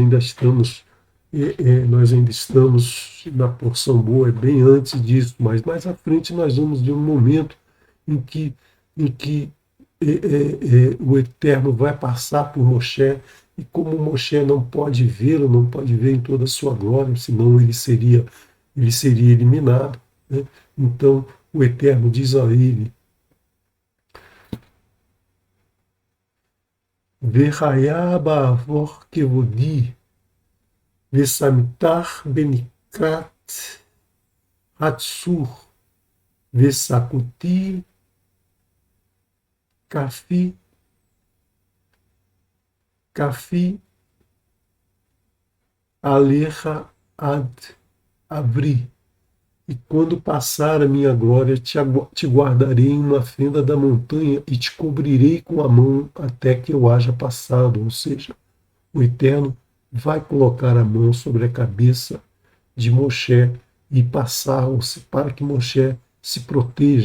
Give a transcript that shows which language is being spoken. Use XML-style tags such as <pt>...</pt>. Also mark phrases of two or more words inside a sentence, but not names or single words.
<pt>nós ainda estamos na porção boa, é bem antes disso, mas mais à frente nós vamos ver um momento em que, o Eterno vai passar por Moshe, e como Moshe não pode vê-lo, não pode ver em toda a sua glória, senão ele seria eliminado, né? Então o Eterno diz a ele:</pt> <he>והיה בעבור כבודי ושמתיך בנקרת הצור ושכותי כפי כפי עליך עד עברי.</he> <pt>E quando passar a minha glória, te guardarei em uma fenda da montanha e te cobrirei com a mão até que eu haja passado. Ou seja, o Eterno vai colocar a mão sobre a cabeça de Moshe e passar, para que Moshe se proteja.</pt>